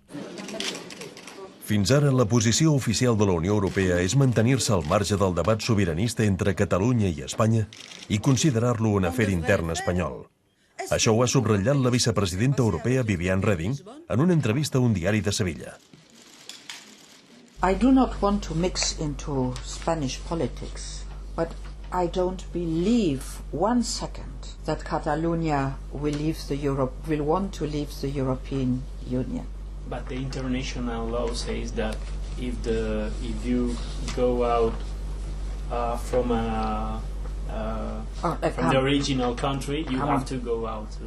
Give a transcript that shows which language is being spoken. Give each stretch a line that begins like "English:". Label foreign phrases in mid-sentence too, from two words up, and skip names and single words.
Catalan: Fins ara, la posició oficial de la Unió Europea és mantenir-se al marge del debat sobiranista entre Catalunya i Espanya i considerar-lo un afer intern espanyol. Això ho ha subratllat la vicepresidenta europea Viviane Reding en una entrevista a un diari de Sevilla.
English: I do not want to mix into Spanish politics, but I don't believe 1 second that Catalonia will want to leave the European Union. But the international law says that if you go out from the original country, you have to go out too.